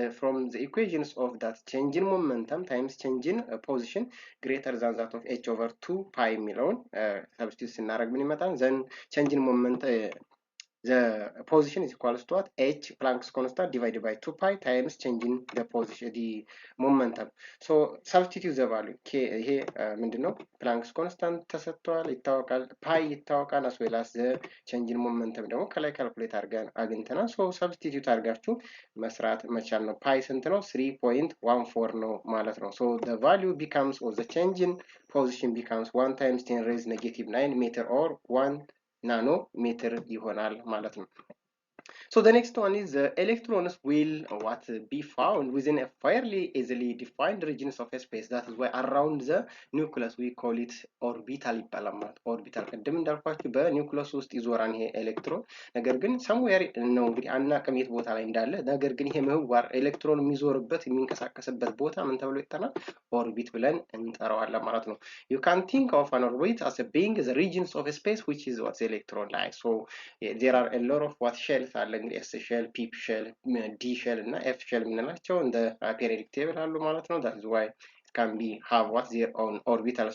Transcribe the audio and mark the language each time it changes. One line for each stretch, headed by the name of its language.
English: From the equations of that change in momentum times change in position greater than that of h over 2 pi የሚለውን substitute
Amharic: ስናደርግ ምን ይመጣል?
English: then change in momentum the position is equals to what? H Planck's constant divided by 2 pi times changing the position, the momentum. So substitute the value. K here ምንድነው?
Amharic: Planck's constant ተሰጥቷል ይታወቃል፣ pi ይታወቃል
English: as well as the changing momentum
Amharic: ደግሞ ከላይ ካልኩሌት አድርገን አግኝተናል። so substitute አድርጋችሁ መስራት መቻል ነው። pi ስንት ነው?
English: 3.14 ነው ማለት ነው። so the value becomes, or the change in position becomes 1 times 10 raised negative 9 meter or 1 nanometer
Amharic: ይሆናል ማለት ነው።
English: So the next one is electrons will be found within a fairly easily defined regions of space. That is why around the nucleus we call it orbital
Amharic: ይባላል ማለት orbital ቅድም እንዳልኳችሁ በኒውክለስ ውስጥ ይዞራል ይሄ ኤሌክትሮን። ነገር ግን somewhere ነው እንግዲህ አናውቅም የት ቦታ ላይ እንዳለ። ነገር ግን ይሄ ምህዋር ኤሌክትሮን የሚዞርበት የሚንቀሳቀስበት ቦታ ምን ተብሎ ይጠራል? ኦርቢት ብለን እንጠራዋለን ማለት ነው።
English: You can think of an orbit as being the regions of space which is what the electron lies. So there are a lot of what shells
Amharic: አለ እንግዲህ
English: S shell, P shell, D shell እና F shell
Amharic: የምንላቸው እንደ periodic table አሉ ማለት ነው።
English: that is why it can be have what their own orbital.